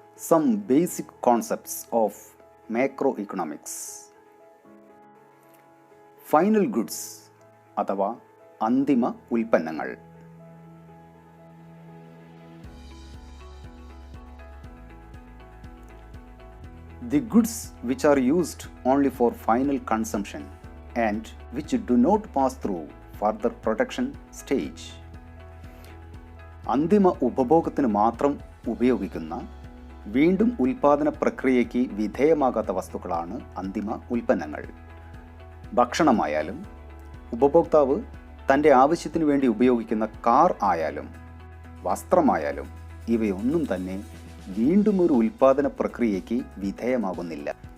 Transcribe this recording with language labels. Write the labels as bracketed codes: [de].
[en] Some basic concepts of macroeconomics. [ml] Final goods അഥവാ അന്തിമ ഉൽപ്പന്നങ്ങൾ. [en] The goods which are used only for final consumption and which do not pass through further production stage. [ml] അന്തിമ ഉപഭോഗത്തിന് മാത്രം ഉപയോഗിക്കുന്ന വീണ്ടും ഉൽപാദന പ്രക്രിയയ്ക്ക് വിധേയമാകാത്ത വസ്തുക്കളാണ് അന്തിമ ഉൽപ്പന്നങ്ങൾ. ഭക്ഷണമായാലും ഉപഭോക്താവ് തൻ്റെ ആവശ്യത്തിന് വേണ്ടി ഉപയോഗിക്കുന്ന കാർ ആയാലും വസ്ത്രമായാലും ഇവയൊന്നും തന്നെ വീണ്ടും ഒരു ഉൽപാദന പ്രക്രിയയ്ക്ക് വിധേയമാകുന്നില്ല.